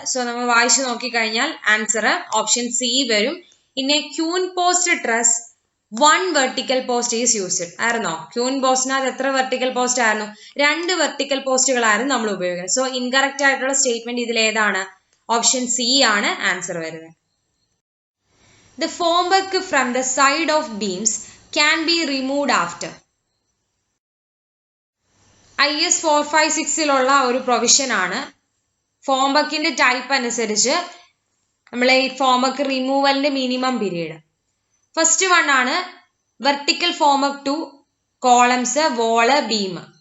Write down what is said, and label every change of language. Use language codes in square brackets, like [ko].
[ml] So നമ്മൾ വായിച്ചു നോക്കിക്കഴിഞ്ഞാൽ ആൻസർ ഓപ്ഷൻ സി വരും. [en] In a queen post truss 1 vertical post is used. [ml] ആയിരുന്നോ? ക്യൂൻ പോസ്റ്റിനകത്ത് എത്ര വെർട്ടിക്കൽ പോസ്റ്റ് ആയിരുന്നു? 2 വെർട്ടിക്കൽ പോസ്റ്റുകളായിരുന്നു നമ്മൾ ഉപയോഗിക്കുന്നത്. സോ ഇൻകറക്റ്റ് ആയിട്ടുള്ള സ്റ്റേറ്റ്മെന്റ് ഇതിൽ ഏതാണ്? ഓപ്ഷൻ സി ആണ് ആൻസർ വരുന്നത്. [en] The formwork from the side of beams can be removed after. [ml] IS 456 ഒരു പ്രൊവിഷൻ ആണ്. ഫോംവർക്കിന്റെ ടൈപ്പ് അനുസരിച്ച് നമ്മൾ ഈ ഫോംവർക്ക് റിമൂവലിന്റെ മിനിമം പീരീഡ്. ഫസ്റ്റ് വൺ ആണ് vertical ഫോംവർക്ക് to columns, wall, beam.